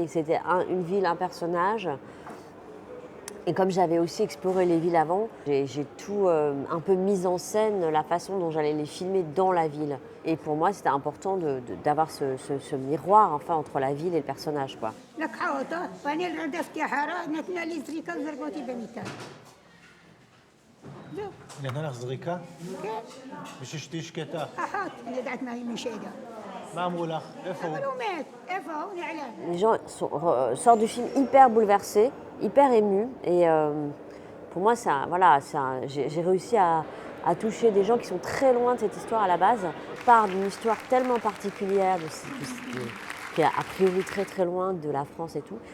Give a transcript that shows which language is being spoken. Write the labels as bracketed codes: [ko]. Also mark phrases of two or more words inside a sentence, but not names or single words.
[fr] Et c'était une ville, un personnage. Et comme j'avais aussi exploré les villes avant, j'ai tout un peu mis en scène, la façon dont j'allais les filmer dans la ville. Et pour moi, c'était important d'avoir ce miroir enfin, entre la ville et le personnage, quoi. [he] נתנה לך זריקה? כן. בשביל שתהיי שקטה. אחות, אני יודעת מה היא משגע. מה אמרו לך? איפה הוא? אבל הוא מת. איפה הוא? נעלם. [fr] Les gens sortent du film hyper bouleversés, hyper émus. Et pour moi, voilà, j'ai réussi à toucher des gens qui sont très loin de cette histoire à la base, par d'une histoire tellement particulière, qui est a priori très très loin de la France et tout.